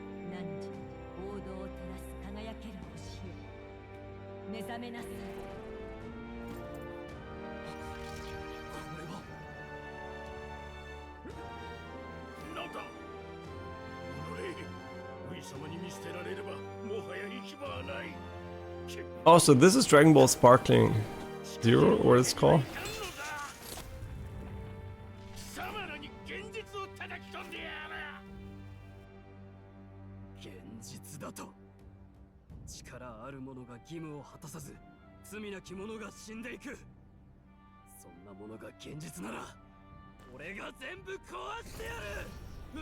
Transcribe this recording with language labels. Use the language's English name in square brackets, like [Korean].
[Japanese] 何時王道を照らす輝ける星よ、目覚めなさい。これはなんだ。己、上様に見捨てられればもはや行き場はない。 [English] Oh, so this is Dragon Ball Sparkling Zero, or what it's called? [Japanese] 貴様らに現実を叩き込んでやる。現実だと。力ある者が義務を果たさず、罪なき者が死んでいく。そんなものが現実なら俺が全部壊してやる。